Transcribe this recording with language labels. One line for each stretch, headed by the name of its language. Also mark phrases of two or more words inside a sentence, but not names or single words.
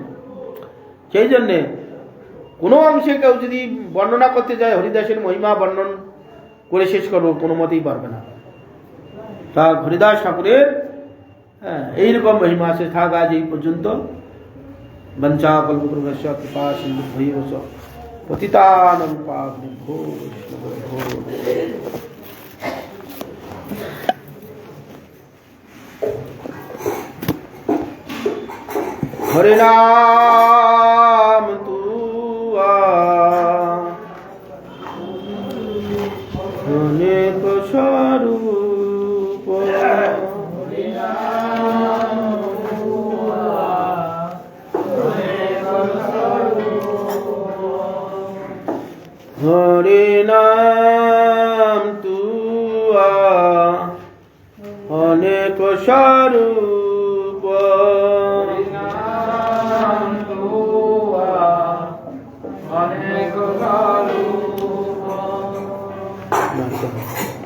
Bangla: সেই জন্যে কোনো অংশে কেউ যদি বর্ণনা করতে যায় হরিদাসের মহিমা বর্ণন করে শেষ করবো, কোনো মতেই পারবে না। তা হরিদাস ঠাকুরের এইরকম মহিমা আছে। থাক আজ এই পর্যন্ত।
Sanskrit: বঞ্চা কল্পতরুভ্যশ্চ কৃপা সিন্ধুভ্যৈব পতিতানাং পাবনেভ্যো বৈষ্ণবেভ্যো।
Bangla: হরে নাম তু অনেক স্বরূপ, হরে নাম তু অনেক স্বরূপ, অনেক স্বরূপ।